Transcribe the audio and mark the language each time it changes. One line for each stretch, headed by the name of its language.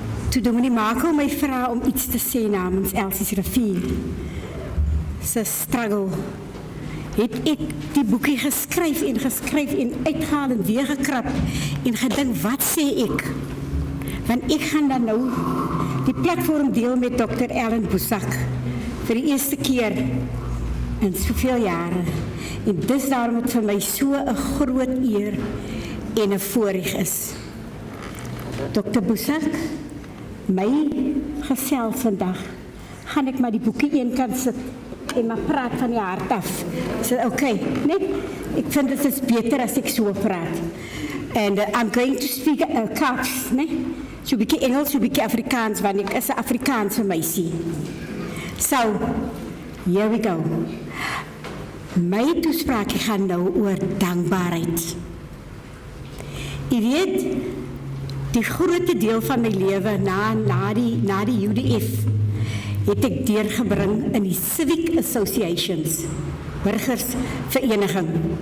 Afrikaans: Toe dominee Mako my vra om iets te sê namens Elsie's Rivier se struggle, het ek die boekie geskryf en uitgehaal en weer gekrap en gedink, wat sê ek? Want ek gaan dan nou die platform deel met Dr. Ellen Boesak vir die eerste keer in soveel jare. En dis daarom het vir my so 'n groot eer en 'n voorreg is. Dr. Boesak, my gesels vandag, gaan ek maar die boekie eenkant sit en maar praat van die hart af. So, okay, nee, ek vind dit is beter as ek so praat.
English: And I'm going to speak Kaaps, nee?
Afrikaans: So 'n bietjie Engels, so 'n bietjie Afrikaans, want ek is 'n Afrikaanse meisie. So,
English: here we go.
Afrikaans: My toespraak gaan nou oor dankbaarheid. Jy weet, die grootste deel van my lewe na die UDF het ek deurgebring in die Civic Associations, burgersvereniging.